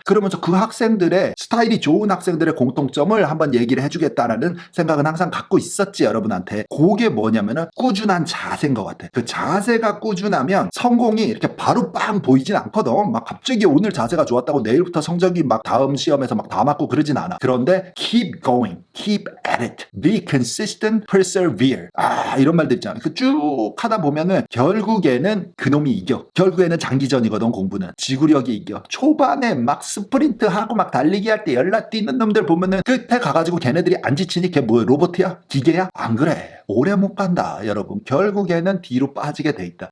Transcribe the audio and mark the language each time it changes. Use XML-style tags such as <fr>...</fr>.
<ko>그러면서 그 학생들의 스타일이 좋은 학생들의 공통점을 한번 얘기를 해주겠다라는 생각은 항상 갖고 있었지, 여러분한테. 그게 뭐냐면은 꾸준한 자세인 것 같아. 그 자세가 꾸준하면 성공이 이렇게 바로 빵 보이진 않거든. 막 갑자기 오늘 자세가 좋았다고 내일부터 성적이 막 다음 시험에서 막 다 맞고 그러진 않아. 그런데</ko> <en>keep going, keep at it, be consistent, persevere.</en> <ko>이런 말들 있잖아. 그 쭉 하다 보면은 결국에는 그놈이 이겨. 결국에는 장기전이거든, 공부는. 지구력이 이겨. 초반에 막 스프린트 하고 막 달리기 할 때 열나 뛰는 놈들 보면은 끝에 가가지고 걔네들이 안 지치니 걔 뭐야, 로봇이야? 기계야? 안 그래. 오래 못 간다, 여러분. 결국에는 뒤로 빠지게 돼 있다.</ko>